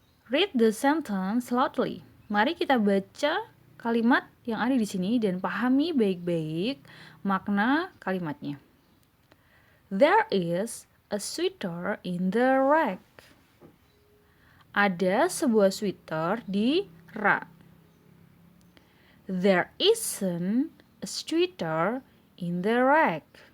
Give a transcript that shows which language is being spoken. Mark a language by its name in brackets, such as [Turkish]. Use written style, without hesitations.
[English] Read the sentence loudly. [Indonesian] Mari kita baca kalimat yang ada di sini dan pahami baik-baik makna kalimatnya. [English] There is a sweater in the rack. [Indonesian] Ada sebuah sweater di rak. [English] There isn't a sweater in the rack.